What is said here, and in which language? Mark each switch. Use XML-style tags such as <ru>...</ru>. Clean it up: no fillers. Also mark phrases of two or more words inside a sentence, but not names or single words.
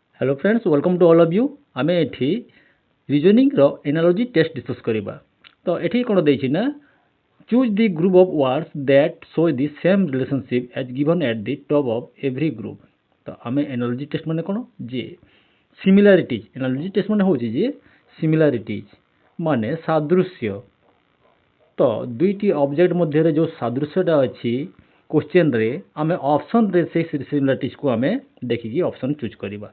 <en>Hello friends, welcome to all of you.</en> <or>ଆମେ ଏଠି</or> <en>reasoning ro analogy test</en> <or>ଡିସ୍କସ କରିବା। ତୋ ଏଠି କଣ ଦେଇଛି ନା,</or> <en>Choose the group of words that show the same relationship as given at the top of every group.</en> <or>ତୋ ଆମେ</or> <en>analogy test</en> <or>ମାନେ କଣ ଯେ ସିମିଲାରିଟିଜ୍।</or> <en>analogy test</en> <or>ମାନେ ହେଉଛି ଯେ ସିମିଲାରିଟିଜ୍ ମାନେ ସାଦୃଶ୍ୟ। ତୋ ଦୁଇଟି ଅବଜେକ୍ଟ ମଧ୍ୟ ରେ ଯୋ ସାଦୃଶ୍ୟଟା ଅଛି କ୍ୱେଶ୍ଚନ ରେ ଆମେ ଅପ୍ସନ ରେ ସେ ସିମିଲାରିଟିଜ୍ କୁ ଆମେ ଦେଖି ଅପ୍ସନ ଚୁଜ କରିବା।</or>